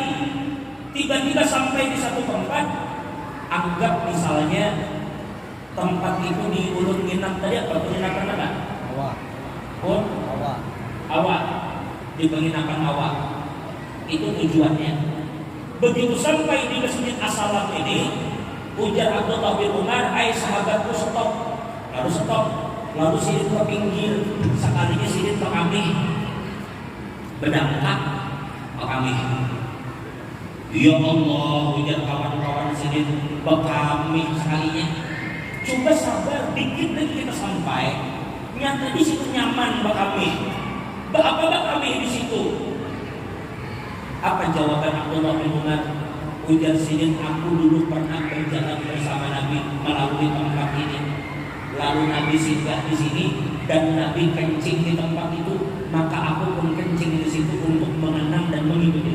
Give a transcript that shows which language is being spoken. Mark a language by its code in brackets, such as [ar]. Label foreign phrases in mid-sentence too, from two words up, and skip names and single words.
[id] Tiba-tiba sampai di satu tempat. Anggap misalnya tempat itu di Ulun Nginap tadi apa? Penginapan apa? Awak. Di penginapan awak. Itu tujuannya. Begitu sampai di Masjid As-Salam ini, ujar Abdullah bin Umar, "Hai sahabatku, stop." Lalu stop. Lalu [bjn] sidin ke pinggir. Sekalinya sidin ke kami. Berdangkak ke kami. [id] Ya Allah, ujar [bjn] kawan-kawan sidin ke kami sekalinya. [id] Coba sabar, dikit lagi kita sampai. [bjn] Nyata di situ nyaman ke kami. [id] Apa kami di situ? Apa jawaban Abdullah bin Umar? [bjn] Ujar sidin, [id] aku dulu pernah berjalan bersama Nabi melalui tempat ini. Lalu Nabi singgah di sini dan Nabi kencing di tempat itu, maka aku pun kencing di situ untuk mengenang dan mengikuti.